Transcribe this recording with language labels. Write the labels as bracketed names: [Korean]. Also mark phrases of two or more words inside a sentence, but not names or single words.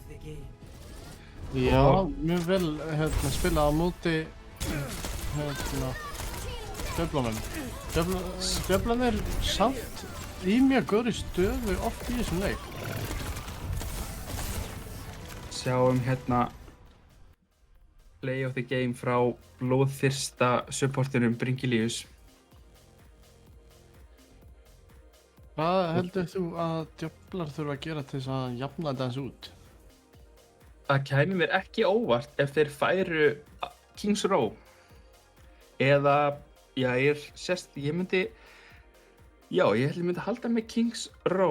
[Icelandic] Já, mjög vel spilað á móti djöflunum. Djöflan er samt í mjög góðri stöðu oft í þessum leik. Sjáum hérna [English] play of the game [Icelandic] frá blóðþyrsta supportinum Bringilíus. Hvað heldur þú að djöflar þurfa að gera til þess að jafna þetta eins út? Það kæmi mér ekki óvart ef þeir færu Kings Row eða, já, ég myndi halda með Kings Row.